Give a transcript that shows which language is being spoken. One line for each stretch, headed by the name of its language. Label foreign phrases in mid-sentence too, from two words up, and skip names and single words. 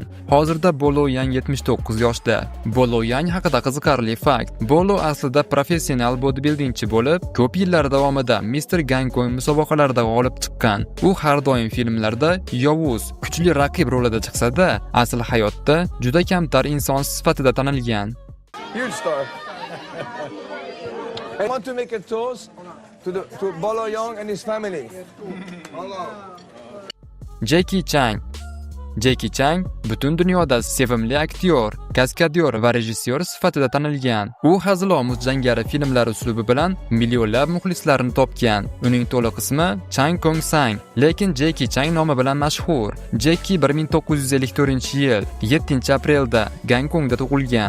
Uzbek: Hozirda Bolo Yang 79 yoshda. Bolo Yang haqida qiziqarli fakt. Bolo aslida professional bodybuildingchi bo'lib, ko'p yillar davomida Mr. Gangkong musobaqalarida g'olib chiqqan. U har doim filmlarda yovuz, kuchli raqib rolida chiqsa-da, asl hayotda juda kamtar inson sifatida tanilgan.
English: Huge star. I want to make a toast to Bolo Yang and his family.
Uzbek: Jackie Chan butun dunyoda sevimli aktyor, kaskadyor va rejissyor sifatida tanilgan. U hazilomuz jangari filmlar uslubi bilan millionlab muxlislarni topgan. Uning to'liq ismi Chan Kong Sang, lekin Jackie Chan nomi bilan mashhur. Jackie 1954-yil 7-aprelda Gonkongda tug'ilgan.